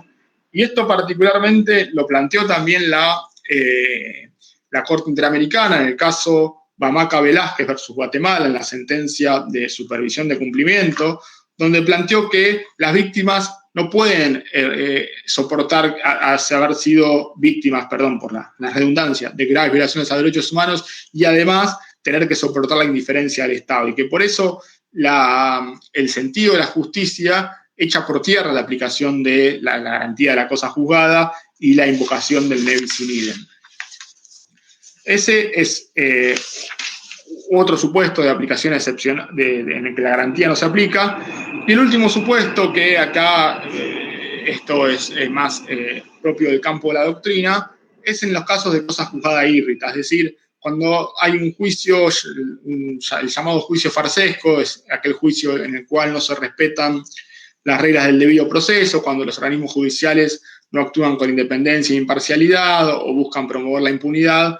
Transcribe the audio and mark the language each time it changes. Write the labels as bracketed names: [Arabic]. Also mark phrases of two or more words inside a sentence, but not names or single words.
[Spanish] Y esto particularmente lo planteó también la Corte Interamericana en el caso Bamaca Velázquez versus Guatemala, en la sentencia de supervisión de cumplimiento, donde planteó que las víctimas no pueden soportar haber sido víctimas, perdón por la redundancia, de graves violaciones a derechos humanos y además tener que soportar la indiferencia del Estado, y que por eso el sentido de la justicia echa por tierra la aplicación de la garantía de la cosa juzgada y la invocación del [Latin] levis in idem. [Spanish] Ese es otro supuesto de aplicación excepcional en el que la garantía no se aplica. Y el último supuesto, que acá esto es más propio del campo de la doctrina, es en los casos de cosa juzgada írrita, es decir, cuando hay un juicio, el llamado juicio farsesco, es aquel juicio en el cual no se respetan las reglas del debido proceso, cuando los organismos judiciales no actúan con independencia e imparcialidad o buscan promover la impunidad.